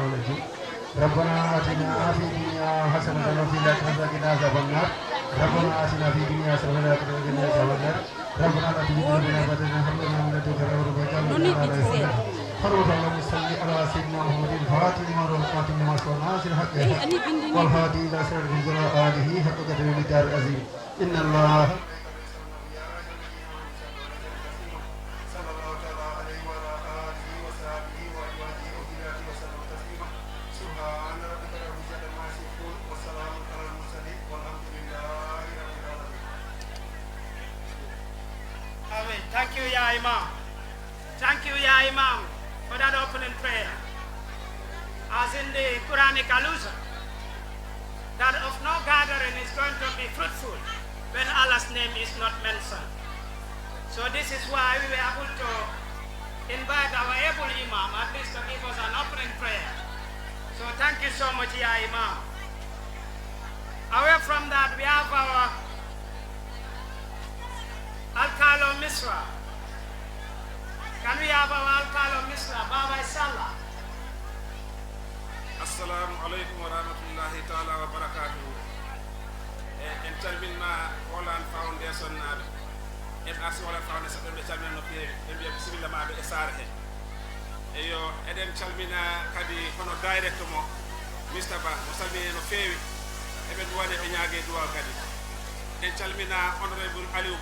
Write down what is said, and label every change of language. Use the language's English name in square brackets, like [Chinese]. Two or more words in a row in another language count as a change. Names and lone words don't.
[Arabic] ولا جي ربنا آتنا في الدنيا حسنة وفي الآخرة وقنا عذاب النار ربنا آتنا في الدنيا حسنة وقنا عذاب النار ربنا لا تزغ قلوبنا بعد إذ هديتنا وهب لنا من لدنك رحمة إنك أنت الوهاب فرد اللهم صل على سيدنا محمد الفاتح لما رزقنا من ناصر الحق والهادي الى صراط آله حق قدره الدار العظيم ان الله صلى الله تعالى عليه وعلى اله وصحبه وازواجه وذريته وسلم تسليما سبحان ربك رب العزه عما يصفون وسلام على المرسلين والحمد لله رب العالمين. [English] Amen. Thank you, [Arabic] يا إمام. [English] Thank you, [Arabic] يا إمام, [English] for that opening prayer. As in the Quranic allusion, that of no gathering is going to be fruitful when Allah's name is not mentioned. So this is why we were able to invite our able Imam at least to give us an opening prayer. So thank you so much, [Arabic] يا إمام. [English] Away from that, we have our Alcalo Misera. Can we have our Alcalo Misera, Baba Salah? [Arabic] السلام عليكم ورحمة الله تعالى وبركاته. [Fula] En calminma Holland Foundation naɓe en arsi Holland Foundation ɗon ɓe calmina no feewi ɓe mbiya bisimilla maɓe e saare he eyo eɗen calmina kadi hono direct mo Mr Ba mo salmini no feewi eɓe duwane ɓe ñaage duwal kadi en calmina honorable Aliou